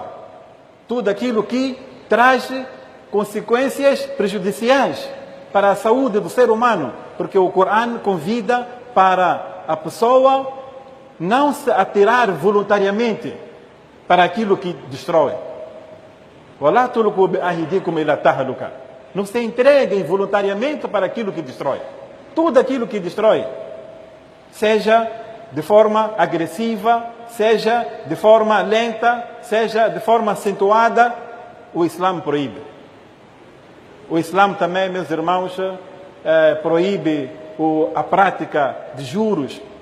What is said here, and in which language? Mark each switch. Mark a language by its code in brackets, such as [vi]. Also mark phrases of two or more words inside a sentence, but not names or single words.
[pt] Tudo aquilo que traz consequências prejudiciais para a saúde do ser humano, porque o Coran convida para a pessoa não se atirar voluntariamente para aquilo que destrói. [ar] وَلَا تُلْقُوا بِأَيْدِيكُمْ إِلَى تَهْلُكَ. [pt] Não se entreguem voluntariamente para aquilo que destrói. Tudo aquilo que destrói, seja de forma agressiva, seja de forma lenta, seja de forma acentuada, o Islã proíbe. O Islã também, meus irmãos, proíbe a prática de juros.